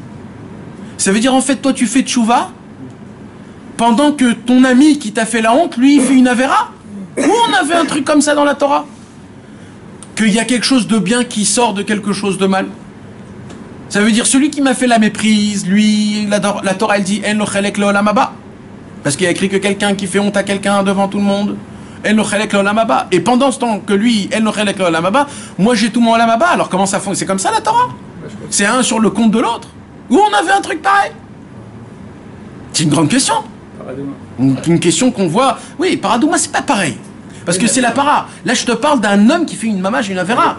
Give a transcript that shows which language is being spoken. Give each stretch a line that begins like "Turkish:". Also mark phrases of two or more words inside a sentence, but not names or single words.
French: Ça veut dire, en fait, toi, tu fais tchouva pendant que ton ami qui t'a fait la honte, lui, il fait une avéra? Où on avait un truc comme ça dans la Torah? Qu'il y a quelque chose de bien qui sort de quelque chose de mal. Ça veut dire, celui qui m'a fait la méprise, lui, la Torah, elle dit,
Hebrew: אין לו חלק לעולם הבא.
French: Parce qu'il y a écrit que quelqu'un qui fait honte à quelqu'un devant tout le monde,
Hebrew: אין לו חלק לעולם הבא.
French: Et pendant ce temps que lui,
Hebrew: אין לו חלק לעולם הבא,
French: moi j'ai tout mon
Hebrew: עולם הבא.
French: Alors comment ça fonctionne? C'est comme ça la Torah? C'est un sur le compte de l'autre? Où on avait un truc pareil? C'est une grande question. Une question qu'on voit. Oui, Paradouma, c'est pas pareil. Parce que c'est la para. Là, je te parle d'un homme qui fait une mamage et une avera.